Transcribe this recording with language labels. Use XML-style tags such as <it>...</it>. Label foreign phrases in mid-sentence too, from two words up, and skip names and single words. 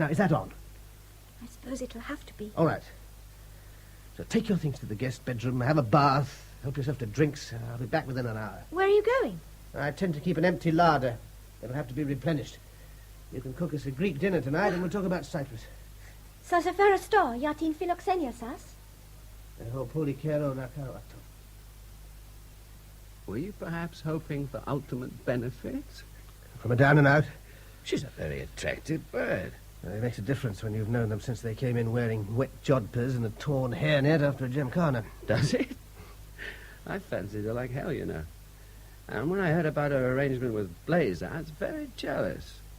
<en>Now, is that on? I suppose it'll have to be. All right. So take your things to the guest bedroom, have a bath, help yourself to drinks. I'll be back within an hour. Where are you going? I tend to keep an empty larder. It'll have to be replenished. You can cook us a Greek dinner tonight, and we'll talk about Cyprus.</en> <el>Θα σε φέρω στο για την φιλοξενία σας. Εγώ πολύ καιρό να κάνω αυτό.</el> <en>Were you perhaps hoping for ultimate benefits? From a down and out? She's a very attractive bird. Well, it makes a difference when you've known them since they came in wearing wet jodhpurs and a torn hairnet after a gymkhana. Does it? I fancied her like hell, you know. And when I heard about her arrangement with Blaze, I was very jealous.</en>